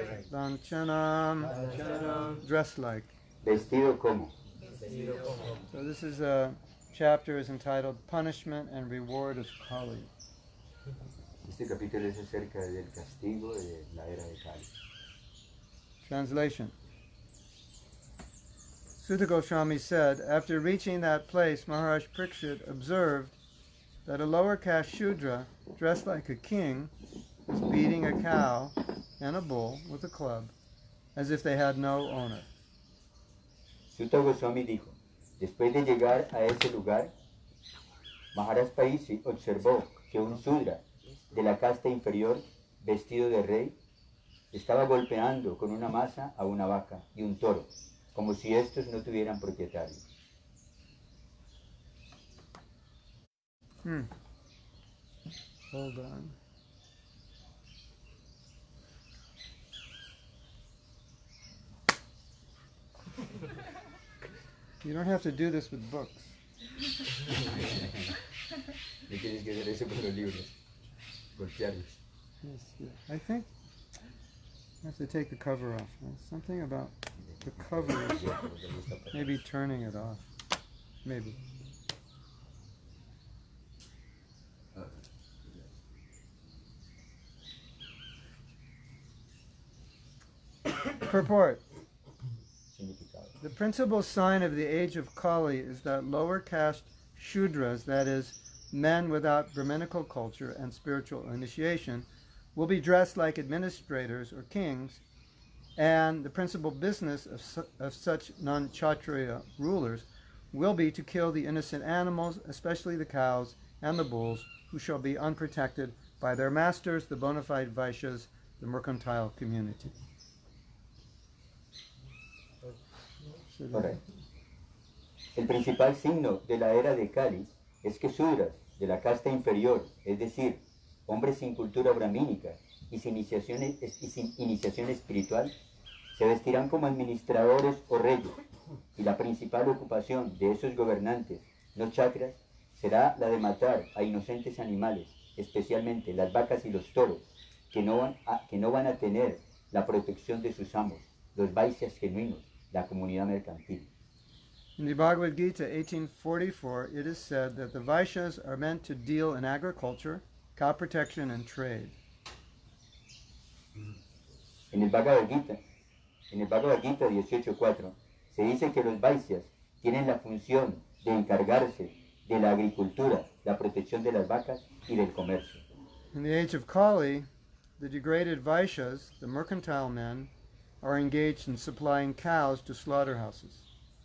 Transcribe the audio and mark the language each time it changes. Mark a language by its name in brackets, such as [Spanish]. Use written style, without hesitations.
[English] lanchanam, dressed like. [Spanish] vestido como. [English] So this is a chapter is entitled Punishment and Reward of Kali. [Spanish] Este capítulo es acerca del castigo de la era de Kali. [English] Translation. Sūta Gosvāmī said, after reaching that place, Mahārāja Parīkṣit observed that a lower caste śūdra, dressed like a king, was beating a cow and a bull with a club, as if they had no owner. [Spanish] Sūta Gosvāmī dijo, después de llegar a ese lugar, Mahārāja Parīkṣit observó que un sudra de la casta inferior, vestido de rey, estaba golpeando con una masa a una vaca y un toro, como si estos no tuvieran propietario. [English] Hold on. You don't have to do this with books. [Spanish] No tienes que hacer eso con los libros, golpearlos. [English] Yes, yeah. I think I have to take the cover off. There's something about the cover, maybe turning it off. Maybe. Purport. The principal sign of the age of Kali is that lower caste śūdras, that is, men without Brahminical culture and spiritual initiation, will be dressed like administrators or kings, and the principal business of such non-kshatriya rulers will be to kill the innocent animals, especially the cows and the bulls, who shall be unprotected by their masters, the bona fide Vaishyas, the mercantile community. [Spanish] Ahora, el principal signo de la era de Kali es que sudras de la casta inferior, es decir, hombres sin cultura brahmínica y sin iniciación espiritual, se vestirán como administradores o reyes, y la principal ocupación de esos gobernantes, no chakras, será la de matar a inocentes animales, especialmente las vacas y los toros, que no van a tener la protección de sus amos, los Vaishyas genuinos, la comunidad mercantil. [English] In the Bhagavad Gita 1844, it is said that the Vaishyas are meant to deal in agriculture, cow protection, and trade. [Spanish] En el Bhagavad Gita 18.4 se dice que los Vaishyas tienen la función de encargarse de la agricultura, la protección de las vacas y del comercio. [English] In the age of Kali, the degraded Vaishyas, the mercantile men, are engaged in supplying cows to slaughterhouses.